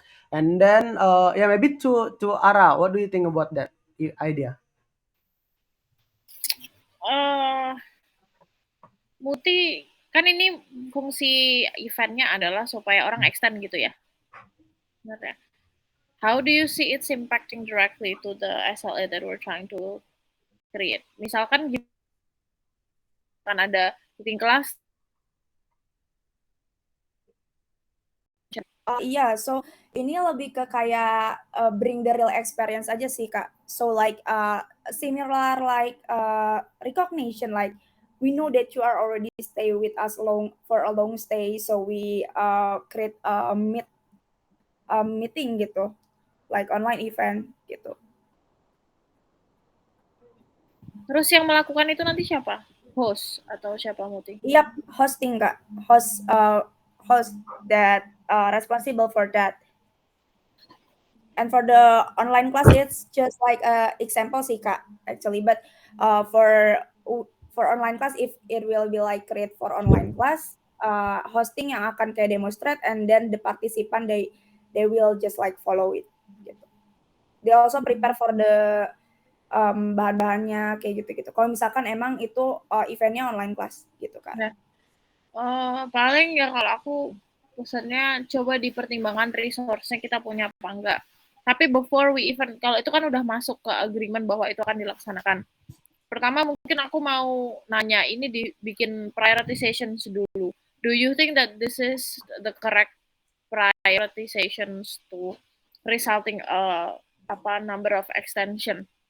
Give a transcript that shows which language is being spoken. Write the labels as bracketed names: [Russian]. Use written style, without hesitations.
[English] And then yeah, maybe to Ara, what do you think about that idea? [Indonesian] Muti, kan ini fungsi eventnya adalah supaya orang extend gitu ya, benar ya? [English] How do you see it's impacting directly to the SLA that we're trying to create? [Indonesian] Misalkan kan ada cooking class. Iya, so ini lebih ke kayak [English] bring the real experience [Indonesian] aja sih, Kak. [English] So like similar like recognition, like we know that you are already stay with us for a long stay, so we create a meeting gitu, like online event gitu. [Indonesian] Terus yang melakukan itu nanti siapa? Host atau siapa, Muti? [English] Yep, hosting, Kak. Host that responsible for that. And for the online class, it's just like a example sih, Kak, actually. But for online class, if it will be like create for online class, hosting [Indonesian] yang akan kayak [English] demonstrate, and then the participant they will just like follow it gitu. They also prepare for the [Indonesian] bahan-bahannya kayak gitu-gitu. Kalau misalkan emang itu eventnya online class gitu, Kak. Nah, paling ya kalau aku pesannya coba dipertimbangkan resource-nya kita punya apa enggak. Tapi [English] before we event, [Indonesian] kalau itu kan udah masuk ke agreement bahwa itu akan dilaksanakan. Pertama mungkin aku mau nanya, ini dibikin prioritizations dulu. [English] Do you think that this is the correct prioritizations to resulting number of extension?